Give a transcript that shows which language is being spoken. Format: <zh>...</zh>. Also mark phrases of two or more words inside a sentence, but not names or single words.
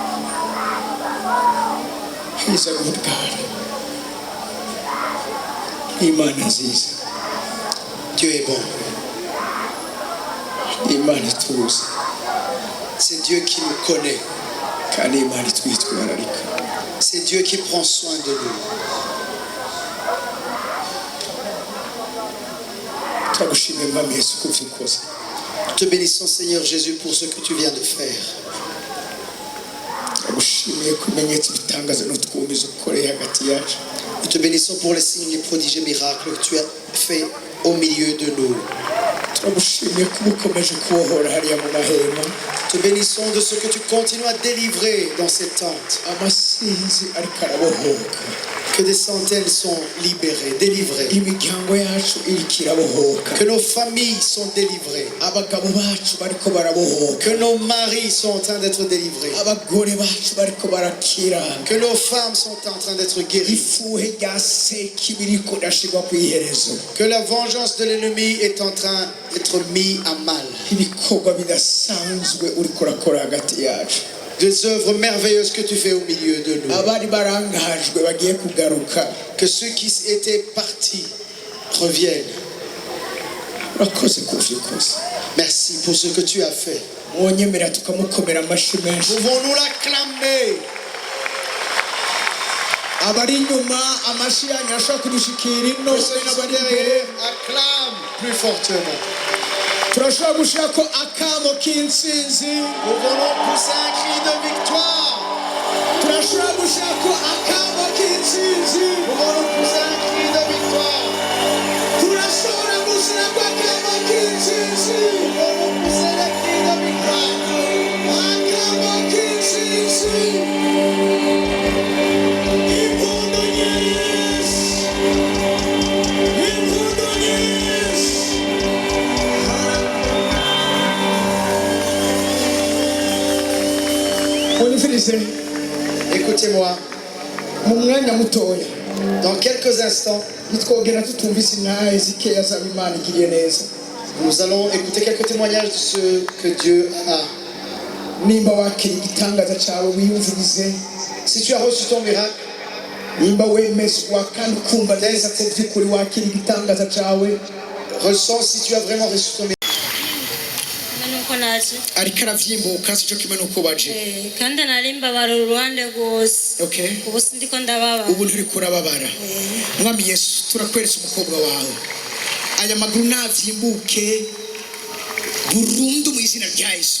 <en>He's a good God.</en> <rn>Imana nziza.</rn> <fr>Dieu est bon.</fr> <rn>Imana ituzi.</rn> <fr>C'est Dieu qui nous connaît.</fr> <rn>Kandi Imana itwitwararika.</rn> <fr>C'est Dieu qui prend soin de nous.</fr> <rn>Turagushimira Mwami Yesu ko ubikoze.</rn> <fr>Te bénissons Seigneur Jésus pour ce que tu viens de faire.</fr> <rn>Turagushimiye ko ibimenyetso bitangaza n'utwumiza ukoreye hagati yacu.</rn> <fr>Nous te bénissons pour les signes, les prodiges et miracles que tu as fait au milieu de nous.</fr> <rn>Turagushimiye ko ukomeje kubohora hariya mu mahema.</rn> <fr>Te bénissons de ce que tu continues à délivrer dans ces tentes.</fr> <rn>Amasinzi ariko arabohoka.</rn> <fr>Que des centaines sont libérées, délivrées.</fr> <rn>Imiryango yacu iriko irabohoka.</rn> <fr>Que nos familles sont délivrées.</fr> <rn>Abagabo bacu bariko barabohoka.</rn> <fr>Que nos maris sont en train d'être délivrés.</fr> <rn>Abagore bacu bariko barakira.</rn> <fr>Que nos femmes sont en train d'être guéries.</fr> <rn>Ifuhe rya sekibi riko rashirwa kw'iherezo.</rn> <fr>Que la vengeance de l'ennemi est en train d'être mise à mal.</fr> <rn>Ibikorwa bidasanzwe uriko urakora hagati yacu.</rn> <fr>Des œuvres merveilleuses que tu fais au milieu de nous.</fr> <rn>Abari barangajwe bagiye kugaruka.</rn> <fr>Que ceux qui étaient partis reviennent.</fr> <rn>Urakoze kuvikoze.</rn> <fr>Merci pour ce que tu as fait.</fr> <rn>Mwonyemera tukamukomera amashyi menshi.</rn> <fr>Pouvons-nous l'acclamer?</fr> <rn>Abari inyuma amashyi yanyu ashobora kudushikira ino</rn> <fr>Que ceux qui sont derrière acclament plus fortement.</fr> <rn>turashobora gushirako akamo k'intsinzi.</rn> <fr>Pouvons-nous pousser un cri de victoire?</fr> <rn>Turashobora gushirako akamo k'intsinzi.</rn> <fr>Pouvons-nous pousser un cri de victoire?</fr> <rn>Turashobora gushirako akamo k'intsinzi.</rn> <fr>Pouvons-nous pousser le cri de victoire?</fr> <rn>Akamo k'intsinzi. Impundu nyinshi. Impundu nyinshi. Unifilise</rn> <fr>Écoutez-moi,</fr> <rn>mu mwanya mutoya</rn> <fr>dans quelques instants,</fr> <rn>nitwogera tutumvise intahe zikeya zaba Imana igiriye neza.</rn> <fr>nous allons écouter quelques témoignages de ce que Dieu a.</fr> <rn>Nimba wakira igitangaza cyawe wiyumvirize.</rn> <fr>Si tu as reçu ton miracle,</fr> <rn>Nimba wemezwa kandi ukumva neza ko by'ukuri wakira igitangaza cyawe.</rn> <fr>ressens si tu as vraiment reçu ton miracle.</fr> <rn>nuko naje Ariko aravyimbuka sico kimwe nuko baje. kandi narimba bari uruhande rwose. Okay. Ubu sindiko ndababa. Ubu nturi kurababara. Mwami Yesu turakweretse umukobwa wawe. Aya maguru navyimbuke burundu mu izina rya Yesu.</rn>